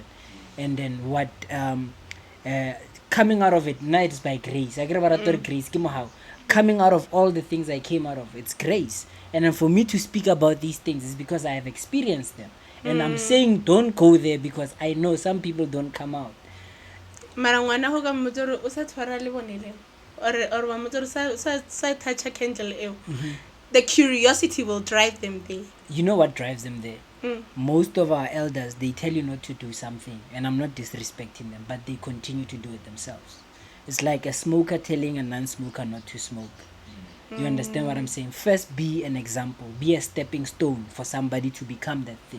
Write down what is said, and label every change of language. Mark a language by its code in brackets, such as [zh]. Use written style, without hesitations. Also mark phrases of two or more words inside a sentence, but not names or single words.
[en] And then what coming out of it, now it's by grace. I get about grace. How coming out of all the things I came out of, it's grace. And then for me to speak about these things is because I have experienced them. And I'm saying don't go there because I know some people don't come out. [st] Mara ngwana ho ka motsoro o sa tshwara le bonele or wa motsoro sa [en] touch a candle [st] eo. [en] The curiosity will drive them there. You know what drives them there? Most of our elders, they tell you not to do something, and I'm not disrespecting them, but they continue to do it themselves. It's like a smoker telling a non-smoker not to smoke. You understand what I'm saying? First, be an example, be a stepping stone for somebody to become that thing.